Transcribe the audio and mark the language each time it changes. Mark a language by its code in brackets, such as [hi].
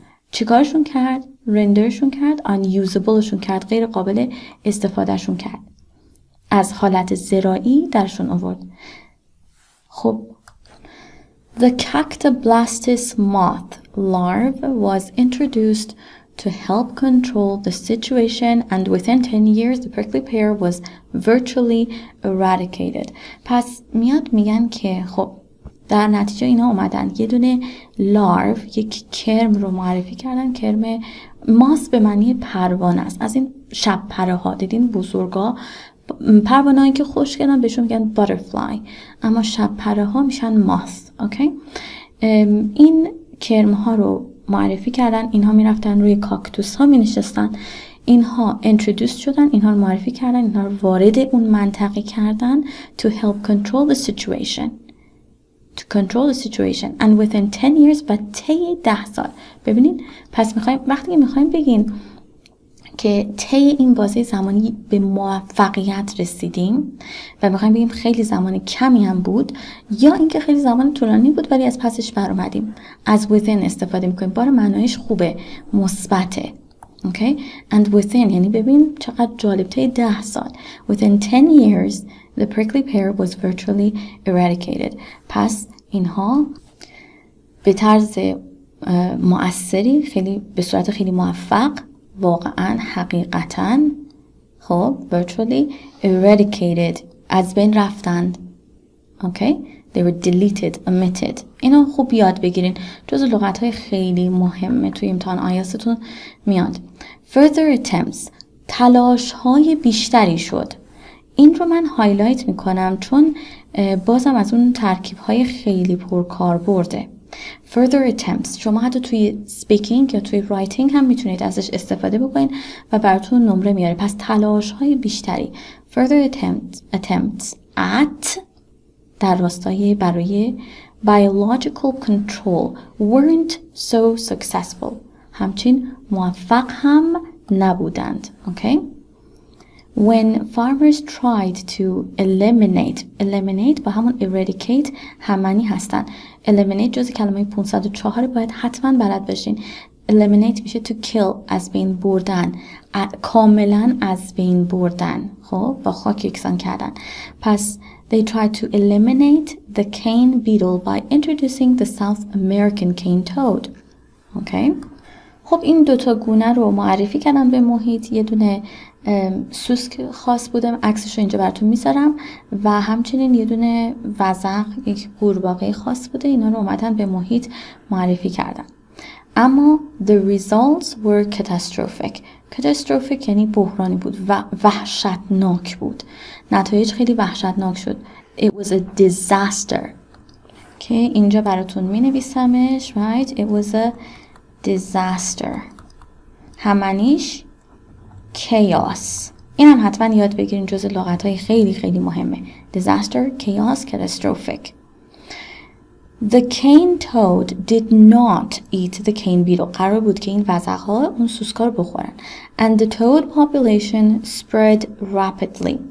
[fa] چیکارشون کرد؟ رندرشون کرد، unusableشون کرد، غیر قابل استفادهشون کرد. از حالت زراعی درشون آورد. [en] خب The Cactoblastis moth larva was introduced to help control the situation, and within 10 years the prickly pear was virtually eradicated. [fa] پس میاد میگن که خب در نتیجه اینا اومدن یه دونه لارو، یک کرم رو معرفی کردن. کرم ماس به معنی پروانه است، از این شب پره ها دیدین بزرگا پروانه هایی که خوشگلن بهشون میگن باترفلای، اما شب پره ها میشن ماس. اوکی؟ این کرم ها رو معرفی کردن. اینها میرفتن روی کاکتوس ها مینشستن، اینها introduced شدن، اینها رو معرفی کردن، اینها رو وارد اون منطقه کردن [en] to help control the situation. To control the situation and within 10 years [fa] و طی 10 سال. ببینید پس وقتی که میخوایم بگیم که طی این بازه زمانی به موفقیت رسیدیم و میخوایم بگیم خیلی زمان کمی هم بود یا اینکه خیلی زمان طولانی بود ولی از پسش بر اومدیم، از within استفاده میکنیم. بار معنایش خوبه، مثبته. Okay? And within یعنی ببین چقدر جالب، طی 10 سال. [en] Within 10 years the prickly pear was virtually eradicated. [fa] پس اینها به طرز مؤثری، خیلی به صورت خیلی موفق، واقعا حقیقتا خب [en] virtually eradicated [fa] از بین رفتند. [en] Okay? They were deleted, omitted. [fa] اینا خوب یاد بگیرین، جز لغت‌های خیلی مهمه توی امتحان آیلتستون میاد. [en] Further attempts. [fa] تلاش‌های بیشتری شد. این رو من هایلایت میکنم چون بازم از اون ترکیب‌های خیلی پرکاربرده. [en] Further attempts. [fa] شما حتی توی اسپیکینگ یا توی رایتینگ هم میتونید ازش استفاده بکنید و براتون نمره میاره. پس تلاش‌های بیشتری. [en] Further attempts at [fa] در راستای برای [en] biological control weren't so successful. [fa] همچنین موفق هم نبودند. Okay? When farmers tried to eliminate با همون eradicate همانی هستن. eliminate جز کلمه 504 باید حتما بلد باشین. eliminate میشه to kill، از بین بردن، کاملا از بین بردن، خب با خاک یکسان کردن. [en] پس they tried to eliminate the cane beetle by introducing the South American cane toad. Okay? [fa] خب این دوتا گونه رو معرفی کردم به محیط. یه دونه سوسک خاص بوده، عکسش رو اینجا براتون میذارم، و همچنین یه دونه وزغ، یک قورباغه خاص بوده. اینا رو اومدن به محیط معرفی کردن. [en] اما the results were catastrophic. [fa] catastrophic یعنی بحرانی بود و وحشتناک بود. نتایج خیلی وحشتناک شد. [en] It was a disaster. [fa] که اینجا براتون می نویسمش. [en] Right? It was a disaster. [fa] همانیش chaos. این هم حتما یاد بگیرین، جز لغت‌های خیلی خیلی مهمه. [en] disaster, chaos, catastrophic. The cane toad did not eat the cane beetle. [fa] قرار بود که این وزغ‌ها اون سوسکا رو بخورن. [en] And the toad population spread rapidly.